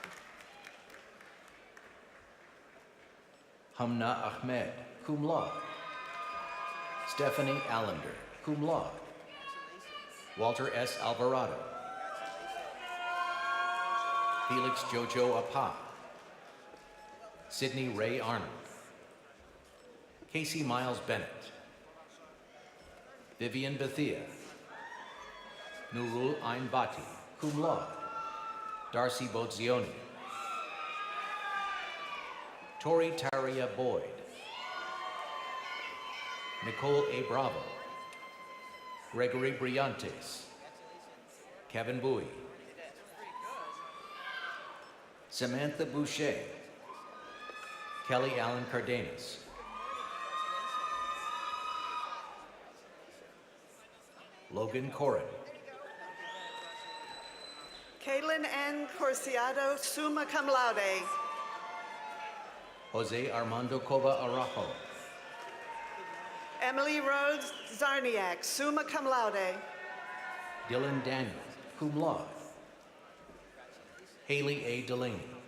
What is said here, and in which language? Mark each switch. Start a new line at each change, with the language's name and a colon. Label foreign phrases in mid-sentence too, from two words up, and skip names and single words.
English: Hamna Ahmed,
Latin: cum laude.
English: Stephanie Allender,
Latin: cum laude.
English: Walter S. Alvarado. Felix Jojo Apa. Sidney Ray Arnold. Casey Miles Bennett. Vivian Bethia. Nurul Ain Bati,
Latin: cum laude.
English: Darcy Bozioni. Tori Taria Boyd. Nicole A. Bravo. Gregory Briantes. Kevin Bowie. Samantha Boucher. Kelly Allen Cardenas. Logan Corrin. Kaylin N. Corciado,
Latin: summa cum laude.
English: Jose Armando Cova Arajo. Emily Rhodes Zarniak,
Latin: summa cum laude.
English: Dylan Daniel,
Latin: cum laude.
English: Haley A. Delaney.